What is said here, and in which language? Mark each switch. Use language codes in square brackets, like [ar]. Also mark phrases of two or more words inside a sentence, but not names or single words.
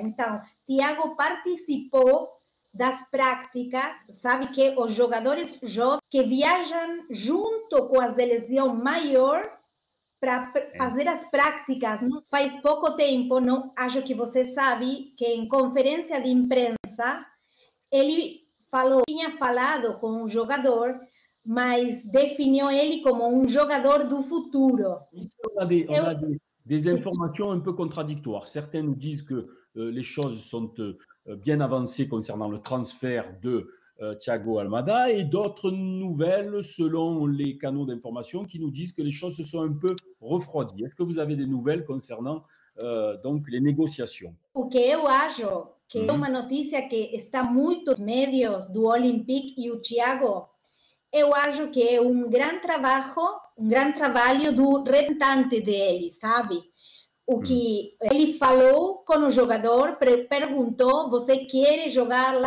[pt] Então, Thiago participou das práticas, sabe que os jogadores jovens que viajam junto com a seleção maior para fazer as práticas. Faz pouco tempo, não acho que você sabe, que em conferência de imprensa, ele tinha falado com o jogador, mas definiu ele como jogador do futuro. [fr] Ici, on a des informations un peu contradictoires. Certains nous disent que les choses sont bien avancées concernant le transfert de Thiago Almada et d'autres nouvelles selon les canaux d'information qui nous disent que les choses se sont un peu refroidies. Est-ce que vous avez des nouvelles concernant donc les négociations? [pt] O que eu acho que é uma notícia que está muitos médios do Olympique e o Thiago, eu acho que é grande trabalho do representante dele, sabe? O que ele falou com o jogador, perguntou, você quer jogar lá?